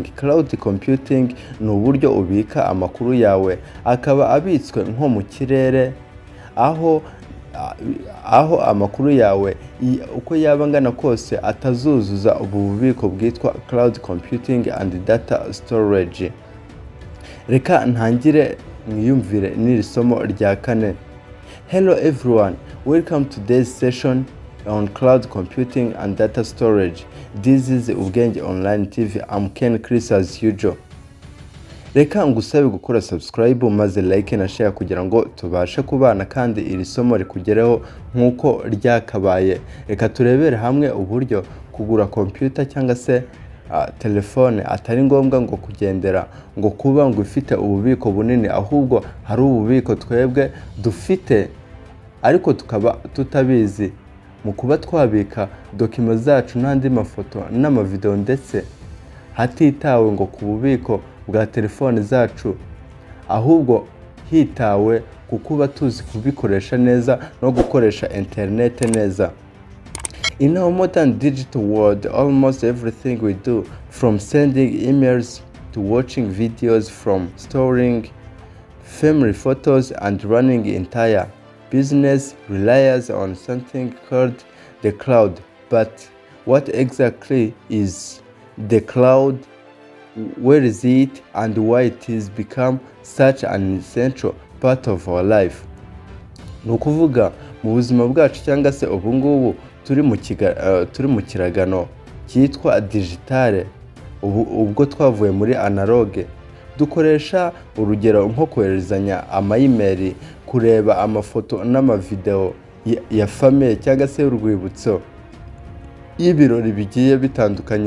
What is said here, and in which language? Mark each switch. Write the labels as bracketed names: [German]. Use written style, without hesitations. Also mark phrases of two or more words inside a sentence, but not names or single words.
[English] Cloud Computing [Kinyarwanda] ni uburyo ubika amakuru yawe akaba abitswe nko mu kirere, aho amakuru yawe uko yaba angana kose atazuzuza ubu bubiko bwitwa [English] Cloud Computing and Data Storage. [Kinyarwanda] Reka ntangire mwiyumvire n'iri somo rya kane. [English] Hello everyone, welcome to today's session on Cloud Computing and Data Storage. This is Ubwenge Online TV. I'm Ken Chris as usual. [Kinyarwanda] Reka ngusabe gukora subscribe maze like na share kugira ngo tubashe kubana kandi iri somo rikugereho nkuko ryakabaye. Reka turebere hamwe uburyo kugura computer cyangwa se telefone atari ngombwa ngo kugendera ngo kuba ngo ifite ububiko bunini, ahubwo hari ububiko twebwe dufite ariko tukaba tutabizi. Mu kuba twabika dokima zacu n'andi mafoto n'amavideo ndetse hatitawe ngo ku bubiko bwa telefone zacu, ahubwo hitawe ku kuba tuzi kubikoresha neza no gukoresha internet neza. [English] In our modern digital world, almost everything we do, from sending emails to watching videos, from storing family photos and running entire business, relies on something called the cloud. But what exactly is the cloud? Where is it, and why it has become such an essential part of our life? [Kinyarwanda] Nukuvuga mu buzima bwacu cyangwa se ubu ngubu turi mu kiragano cyitwa digitale, ubwo twavuye muri analogue. Dukoresha urugero nko koherezanya ama-email, kureba amafoto n'amavideo ya famille cyangwa se urwibutso y'ibirori bigiye bitandukanye.